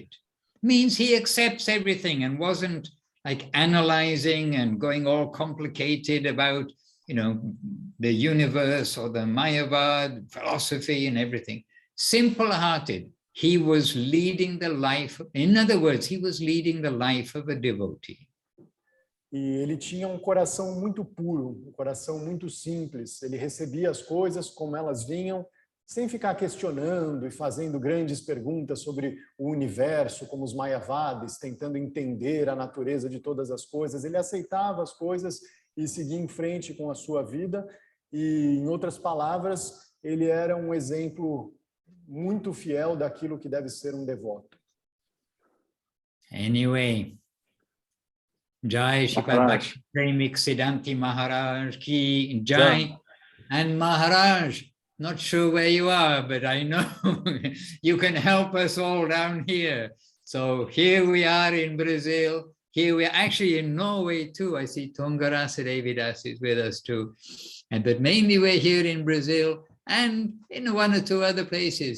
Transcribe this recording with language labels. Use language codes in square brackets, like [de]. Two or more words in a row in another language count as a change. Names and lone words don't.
[en] Means he accepts everything and wasn't like analyzing and going all complicated about, you know, the universe or the Mayavad, philosophy and everything. Simple-hearted. He was leading the life, in other words, he was leading the life of a devotee. [pt] E ele tinha um coração muito puro, um coração muito simples. Ele recebia as coisas como elas vinham, sem ficar questionando e fazendo grandes perguntas sobre o universo, como os Mayavadis, tentando entender a natureza de todas as coisas. Ele aceitava as coisas e seguia em frente com a sua vida. E, em outras palavras, ele era um exemplo muito fiel daquilo que deve ser um devoto. [en] Anyway, Jai Shripad Bhakti Premik Siddhanti Maharaj [hi] ki Jai. [en] And Maharaj, not sure where you are, but I know you can help us all down here. So here we are in Brazil. Here we are actually in Norway too. I see Tungarasa Devidas is with us too. But mainly we're here in Brazil and in one or two other places.